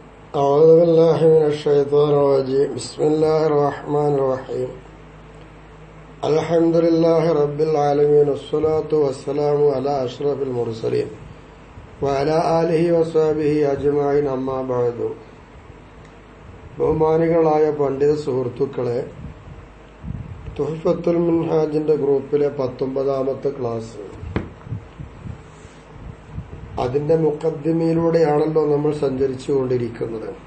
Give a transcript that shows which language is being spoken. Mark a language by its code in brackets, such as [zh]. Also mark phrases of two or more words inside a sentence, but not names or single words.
[ar] أعوذ بالله من الشيطان الرجيم بسم الله الرحمن الرحيم الحمد لله رب العالمين والصلاة والسلام على أشرف المرسلين وعلى آله وصحبه أجمعين أما بعد. [ml] ബഹുമാനികളായ പണ്ഡിത സുഹൃത്തുക്കളെ, തുഹ്ഫത്തുൽ മിൻഹാജിന്റെ ഗ്രൂപ്പിലെ 19ാമത്തെ ക്ലാസ്, അതിന്റെ മുഖദ്ദിമയിലൂടെയാണല്ലോ നമ്മൾ സഞ്ചരിച്ചുകൊണ്ടിരിക്കുന്നത്.